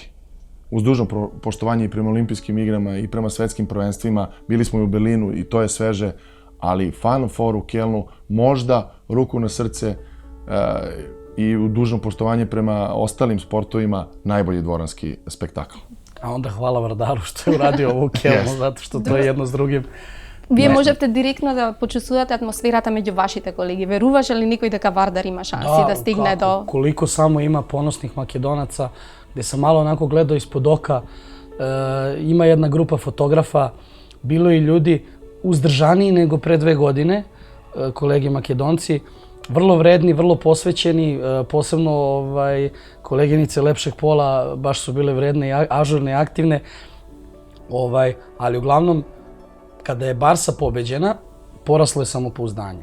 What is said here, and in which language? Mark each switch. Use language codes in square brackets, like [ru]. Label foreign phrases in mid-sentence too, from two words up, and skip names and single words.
[sr] Uz dužno poštovanje i prema olimpijskim igrama i prema svetskim prvenstvima, bili smo i u Berlinu i to je sveže, ali Final Four u Kelnu, možda ruku na srce i u dužno poštovanje prema ostalim sportovima, najbolji dvoranski spektakl. A onda hvala Vardaru što je uradio ovo u Kelnu, zato što to je jedno s drugim. [mk] Вие можете директно да почувствувате атмосферата меѓу вашите колеги. Веруваше ли никој дека Вардар има шанси да стигне до... [sr] Koliko samo ima ponosnih Makedonaca, gde sam malo onako gledao ispod oka, ima jedna grupa fotografa, bilo i ljudi uzdržaniji nego pre 2 godine, kolege Makedonci, vrlo vredni, vrlo posvećeni, posebno koleginice lepšeg pola baš su bile vredne, ažurne i aktivne, ali uglavnom kada je Barsa pobeđena, poraslo je samopouzdanje.